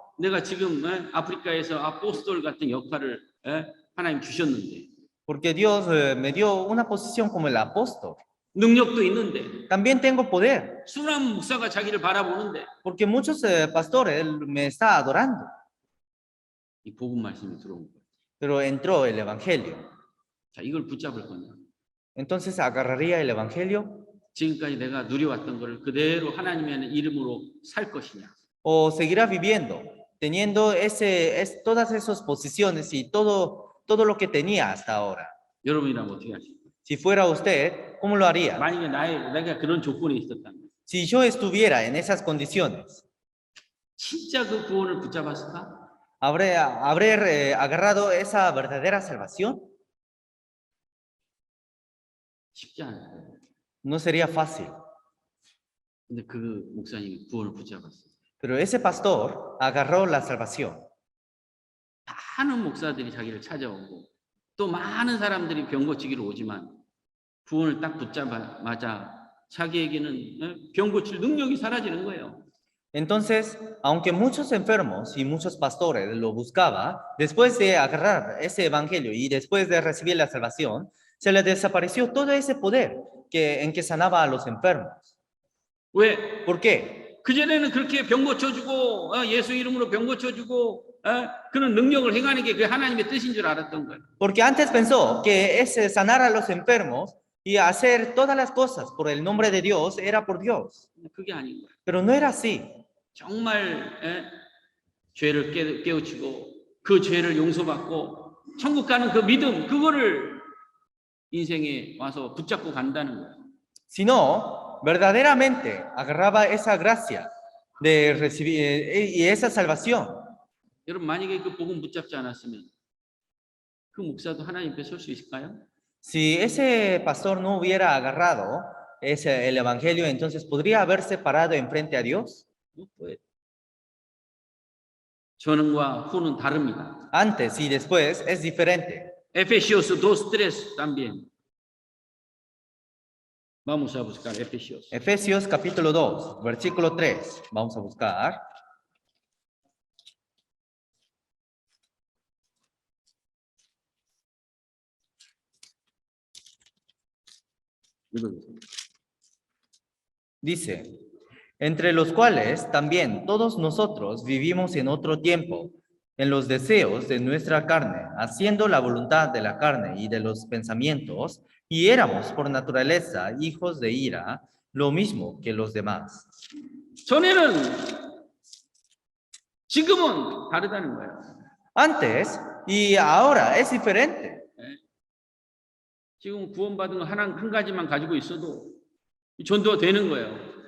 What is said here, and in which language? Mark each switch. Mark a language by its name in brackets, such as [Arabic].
[Korean] 내가 지금 아프리카에서 아포스톨 같은 역할을 하나님 주셨는데. [Spanish] Porque Dios me dio una posición como el apóstol. [Korean] 능력도 있는데. [Spanish] También tengo poder. [Korean] 수많은 목사가 자기를 바라보는데. [Spanish] Porque muchos pastores me están adorando. [Korean] 이 복음 말씀이 들어온 거예요. [Spanish] Pero entró el evangelio. [Korean] 자, 이걸 붙잡을 거냐? [Spanish] Entonces agarraría el evangelio. [Korean] 지금까지 내가 누려왔던 것을 그대로 하나님의 이름으로 살 것이냐? [Spanish] O seguirá viviendo teniendo todas esas posiciones y todo lo que tenía hasta ahora. [Korean] 여러분이라면 어떻게 하십니까? [Spanish] Si fuera usted, ¿cómo lo haría? [Korean] 만약에 내가 그런 조건에 있었다면 [Spanish] Si yo estuviera en esas condiciones, [Korean] 진짜 그 구원을 붙잡았을까? [Spanish] ¿habré agarrado esa verdadera salvación? [Korean] 쉽지 않을 거예요. [Spanish] No sería fácil. [Korean] 근데 그 목사님이 구원을 붙잡았어요. [Spanish] Pero ese pastor agarró la salvación. [Korean] 많은 목사들이 자기를 찾아오고 또 많은 사람들이 병 고치기로 오지만 구원을 딱 붙잡아마자 자기에게는 병 고칠 능력이 사라지는 거예요. [Spanish] Entonces, aunque muchos enfermos y muchos pastores lo buscaban, después de agarrar ese evangelio y después de recibir la salvación, se le desapareció todo ese poder en que sanaba a los enfermos. [Korean] 왜? [Spanish] ¿Por qué? [Korean] 그전에는 그렇게 병 고쳐주고 예수 이름으로 병 고쳐주고 그런 능력을 행하는 게 그 하나님의 뜻인 줄 알았던 거예요. [Spanish] Porque antes pensó que ese sanar a los enfermos y hacer todas las cosas por el nombre de Dios era por Dios. [Korean] 그게 아닌 거예요. [Spanish] Pero no era así. [Korean] 정말 죄를 깨우치고 그 죄를 용서받고 천국 가는 그 믿음 그거를 인생에 와서 붙잡고 간다는 거예요. [Spanish] Sino, verdaderamente agarraba esa gracia de recibir y esa salvación. [Korean] 여러분 만약에 그 복음 붙잡지 않았으면 그 목사도 하나님 앞에 설 수 있을까요? [Spanish] Si ese pastor no hubiera agarrado el evangelio, entonces podría haberse parado enfrente a Dios. [Korean] 전과 후는 다릅니다. [Spanish] Antes y después es diferente. Efesios 2:3 también. Vamos a buscar Efesios. Efesios capítulo 2, versículo 3. Vamos a buscar. Dice, entre los cuales también todos nosotros vivimos en otro tiempo, en los deseos de nuestra carne, haciendo la voluntad de la carne y de los pensamientos, y éramos por naturaleza hijos de ira, lo mismo que los demás. [Korean] 전에는 지금은 다르다는 거예요. [Spanish] Antes y ahora es diferente. [Korean] 지금 구원받은 거 한 가지만 가지고 있어도 전도가 되는 거예요.